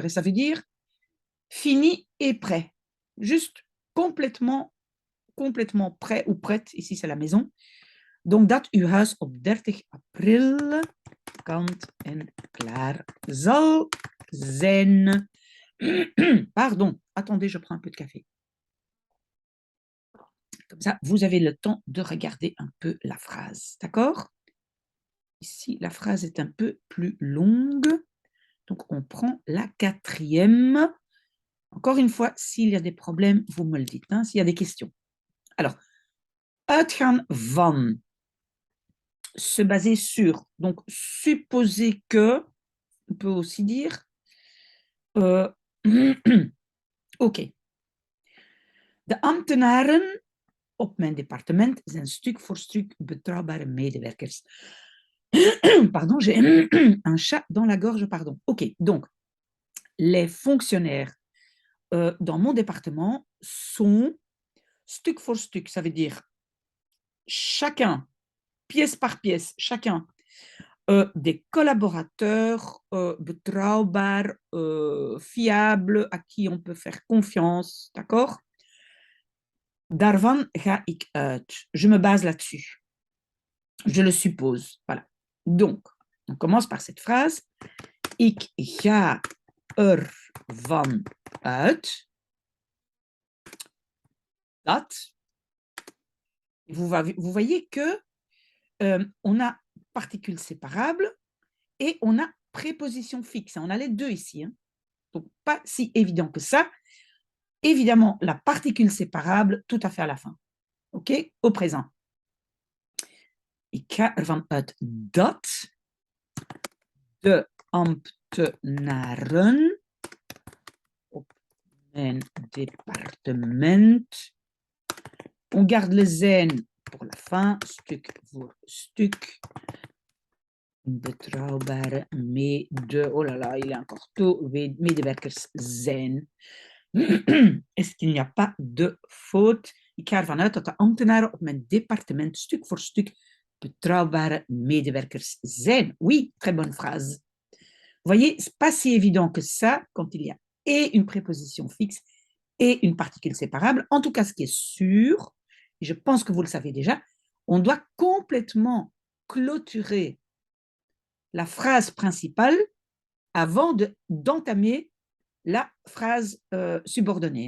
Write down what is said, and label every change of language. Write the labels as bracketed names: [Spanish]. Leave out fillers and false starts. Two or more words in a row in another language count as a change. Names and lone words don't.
[French] Et ça veut dire fini et prêt. Juste complètement prêt ou prête. Ici c'est la maison. [Dutch] Donc dat uw huis op 30 april kant en klaar zal zijn. [French] Pardon, attendez, je prends un peu de café. Comme ça, vous avez le temps de regarder un peu la phrase. D'accord? Ici, la phrase est un peu plus longue. Donc, on prend la quatrième. Encore une fois, s'il y a des problèmes, vous me le dites, hein, s'il y a des questions. Alors, [Dutch] uitgaan van, [French] se baser sur. Donc, supposer que, on peut aussi dire. Ok. [Dutch] De ambtenaren op mijn département zijn stuk voor stuk betrouwbare medewerkers. [French] Pardon, j'ai un chat dans la gorge, pardon. Ok, donc, les fonctionnaires dans mon département sont [Dutch] stuk voor stuk, [French] ça veut dire chacun, pièce par pièce, chacun, des collaborateurs betrouwbaar, fiables, à qui on peut faire confiance, d'accord? [Dutch] Daarvan ga ik uit. [French] Je me base là-dessus. Je le suppose. Voilà. Donc, on commence par cette phrase. [Dutch] Ik ga ervan uit dat. [French] Vous voyez que on a particules séparables et on a préposition fixe. On a les deux ici. Hein. Donc, pas si évident que ça. Évidemment, la particule séparable tout à fait à la fin. OK? Au présent. [Dutch] Ik ga ervan uit dat de ambtenaren op mijn departement. [French] On garde le zijn pour la fin, [Dutch] stuk voor stuk. [French] Betrouwbare oh là là, il est encore tôt, [Dutch] medewerkers zijn. [French] Est-ce qu'il n'y a pas de faute? [Dutch] Ik ga ervan uit dat de ambtenaren op mijn departement stuk voor stuk betrouwbare medewerkers zijn. [French] Oui, très bonne phrase. Vous voyez, c'est pas si évident que ça quand il y a et une préposition fixe et une particule séparable. En tout cas, ce qui est sûr, et je pense que vous le savez déjà, on doit complètement clôturer la phrase principale avant d'entamer la phrase subordonnée.